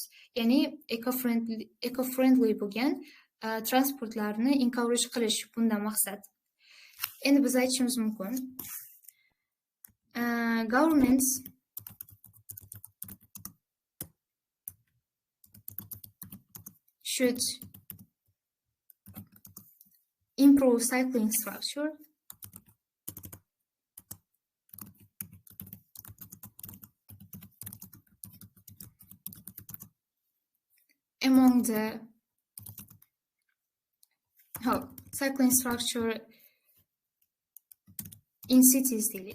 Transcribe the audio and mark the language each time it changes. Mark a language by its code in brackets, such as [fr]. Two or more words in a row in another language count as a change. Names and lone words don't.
[uz] Ya'ni eco-friendly bo'lgan transportlarni encourage qilish bundan maqsad. Endi biz aytishimiz mumkin. [en] Governments should improve cycling structure among the cycling structure in cities daily.